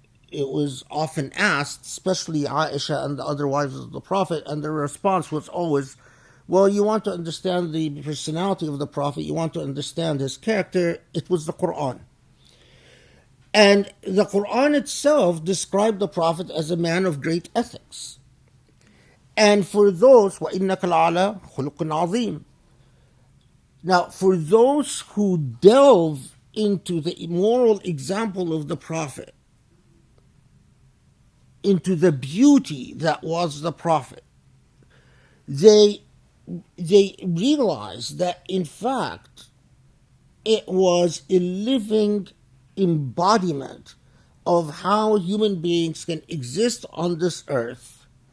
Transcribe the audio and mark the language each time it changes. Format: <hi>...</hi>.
<en>It was often asked, especially Aisha and the other wives of the Prophet, and their response was always, well, you want to understand the personality of the Prophet, you want to understand his character, it was the Quran. And the Quran itself described the Prophet as a man of great ethics. And for those,</en> <ar>وَإِنَّكَ لَعَلَى خُلُقٍ عَظِيمٍ.</ar> <en>Now, for those who delve into the moral example of the Prophet, into the beauty that was the Prophet, they realize that in fact it was a living embodiment of how human beings can exist on this earth,</en>